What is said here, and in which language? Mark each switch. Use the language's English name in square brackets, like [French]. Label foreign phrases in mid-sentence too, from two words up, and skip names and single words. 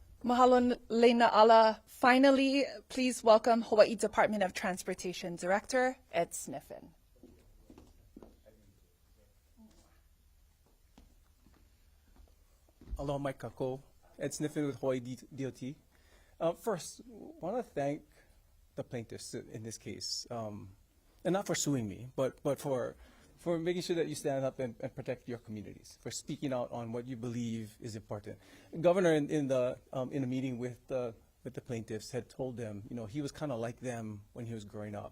[English] Mahalo Leina Ala. Finally, please welcome Hawaii Department of Transportation Director Ed Sniffen. [Hawaiian] Aloha mai kako. [English] Ed Sniffen with Hawaii DOT. First, I want to thank the plaintiffs in this case, and not for suing me, but for making sure that you stand up and protect your communities, for speaking out on what you believe is important. Governor in a meeting with the plaintiffs had told them, you know, he was kind of like them when he was growing up.